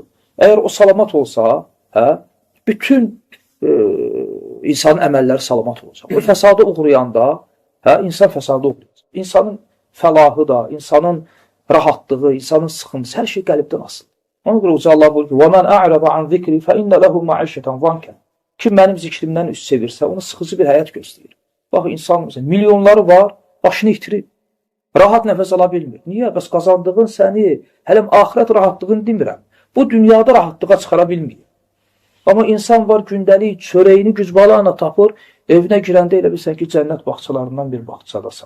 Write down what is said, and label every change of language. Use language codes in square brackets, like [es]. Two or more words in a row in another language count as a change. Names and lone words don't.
[az] Əgər o salamat olsa, bütün insanın əməlləri salamat olacaq. O fəsadı uğrayanda, insan fəsadı uğrayacaq. İnsanın fəlahı da, insanın rahatlığı, insanın sıxıntısı, hər şey qəlbdən asılır. Ona görə Uca Allah buyurur ki, [ar] وَمَنْ أَعْرَضَ عَنْ ذِكْرِ فَإِنَّ لَهُ مَعِشَّةً ضَنْكًا. [az] Kim mənim zikrimdən üst çevirsə, ona sıxıcı bir həyat göstərir. Bax, insan milyonları var, başını itirir. Rahat nəfəs ala bilmir. Niyə? Bəs qazandığın səni, hələm axirət rahatlığını demirəm. Bu dünyada rahatlığa çıxara bilmir. Amma insan var, gündəlik çörəyini gücbalana tapır, evinə girəndə elə bilsən ki, cənnət bağçalarından bir bağçadasan.